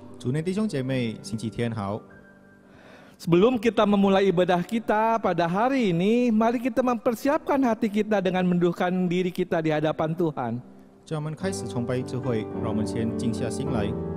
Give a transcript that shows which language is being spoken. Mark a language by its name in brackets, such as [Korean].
[Chinese] 主内弟兄姐妹，星期天好。 [Indonesian] Sebelum kita memulai ibadah kita pada hari ini, mari kita mempersiapkan hati kita dengan menundukkan diri kita di hadapan Tuhan. [Chinese] 在我们开始崇拜之会，让我们先静下心来。